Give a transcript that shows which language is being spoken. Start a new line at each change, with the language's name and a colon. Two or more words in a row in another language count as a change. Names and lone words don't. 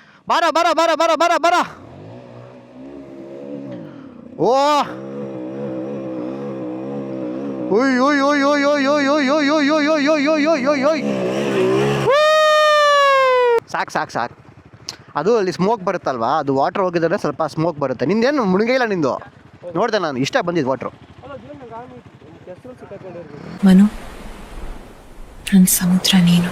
Kannada: ಬಾರ ಬಾರ ಬಾರ ಬಾರ ಬಾರ ಬಾರ. ಓ ಓಯ್ ಓಯ್ ಓಯ್ ಓಯ್ ಓಯ್ ಓಯ್ ಓಯ್ ಓಯ್ ಓಯ್ ಓಯ್ ಓಯ್ ಓಯ್ ಓಯ್ ಓಯ್ ಓಯ್. ಸಾಕು ಸಾಕು ಸಾಕು. ಅದು ಅಲ್ಲಿ ಸ್ಮೋಕ್ ಬರುತ್ತಲ್ವಾ, ಅದು ವಾಟ್ರ್ ಹೋಗಿದ್ರೆ ಸ್ವಲ್ಪ ಸ್ಮೋಕ್ ಬರುತ್ತೆ. ನಿಂದೇನು ಮುಳುಗಿಲ್ಲ ನಿಂದು, ನೋಡಿದೆ ನಾನು, ಇಷ್ಟ ಬಂದಿದ್ದು ವಾಟ್ರು. ಮನು, ನನ್ನ ಸಮುದ್ರ ನೀನು.